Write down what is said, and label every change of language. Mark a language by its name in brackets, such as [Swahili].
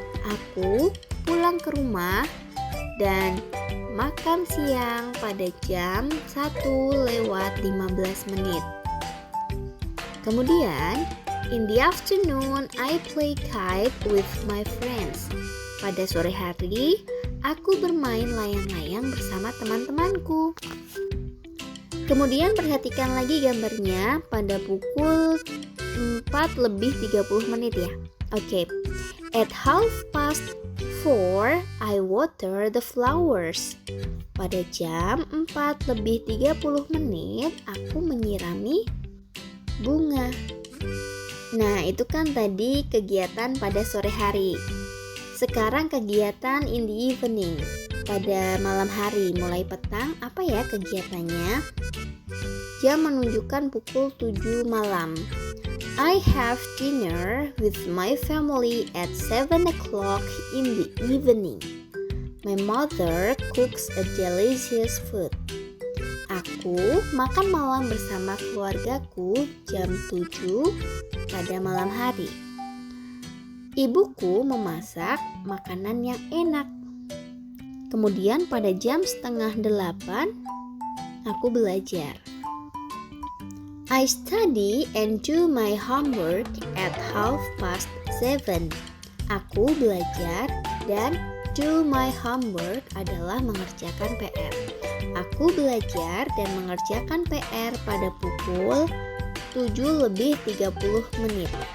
[Indonesian] Aku pulang ke rumah dan makan siang pada jam 1:15 menit. Kemudian, [English] in the afternoon, I play kite with my friends. [Indonesian] Pada sore hari, aku bermain layang-layang bersama teman-temanku. Kemudian perhatikan lagi gambarnya pada pukul 4:30 menit ya. Oke. [English] At 4:30, I water the flowers. [Indonesian] Pada jam 4:30 menit, aku menyirami bunga. Nah, itu kan tadi kegiatan pada sore hari. Sekarang kegiatan [English] in the evening, [Indonesian] pada malam hari, mulai petang, apa ya kegiatannya? Jam menunjukkan pukul 7 malam. [English] I have dinner with my family at 7 o'clock in the evening. My mother cooks a delicious food. [Indonesian] Aku makan malam bersama keluargaku jam 7 pada malam hari. Ibuku memasak makanan yang enak. Kemudian pada jam 7:30 aku belajar. [English] I study and do my homework at 7:30. [Indonesian] Aku belajar dan [English] do my homework [Indonesian] adalah mengerjakan PR. Aku belajar dan mengerjakan PR pada pukul 7:30 menit.